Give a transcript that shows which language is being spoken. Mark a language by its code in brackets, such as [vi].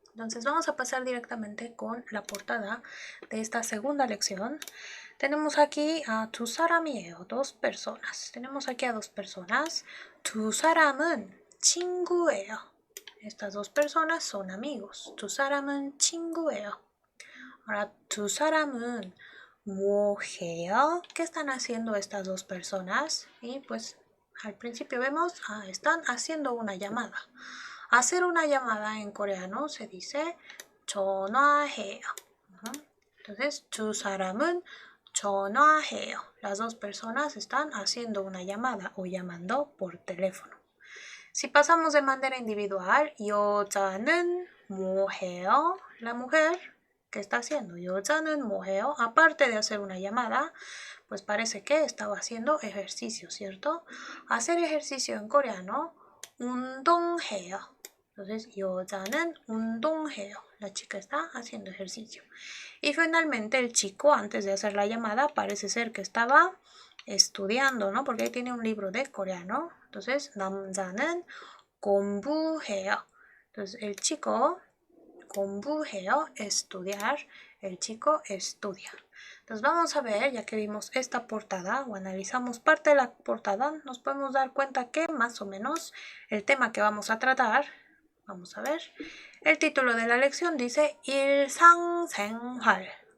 [es] Entonces vamos a pasar directamente con la portada de esta segunda lección. Tenemos aquí a [ko] 두 사람이에요, [es] dos personas. Tenemos aquí a dos personas. [ko] 두 사람은 친구예요. [es] Estas dos personas son amigos. [ko] 두 사람은 친구예요. Ahora, 두 사람은 뭐 해요? [es] ¿Qué están haciendo estas dos personas? Y pues al principio vemos, están haciendo una llamada. Hacer una llamada en coreano se dice 전화해요. [ko] Entonces, 두 사람은 전화해요. [es] Las dos personas están haciendo una llamada o llamando por teléfono. Si pasamos de manera individual, [ko] 여자는 뭐 해요? [es] La mujer, ¿qué está haciendo? [ko] 여자는 뭐 해요? [es] Aparte de hacer una llamada, pues parece que estaba haciendo ejercicio, ¿cierto? Hacer ejercicio en coreano, 운동해요. [ko] Entonces, 여자는 운동해요. [es] La chica está haciendo ejercicio. Y finalmente el chico, antes de hacer la llamada, parece ser que estaba estudiando, ¿no? Porque ahí tiene un libro de coreano. [ko] Entonces, 남자는 공부해요. [es] Entonces, el chico 공부해요, estudiar. El chico estudia. Entonces, vamos a ver, ya que vimos esta portada o analizamos parte de la portada, nos podemos dar cuenta que más o menos el tema que vamos a tratar, vamos a ver, el título de la lección dice 일상생활.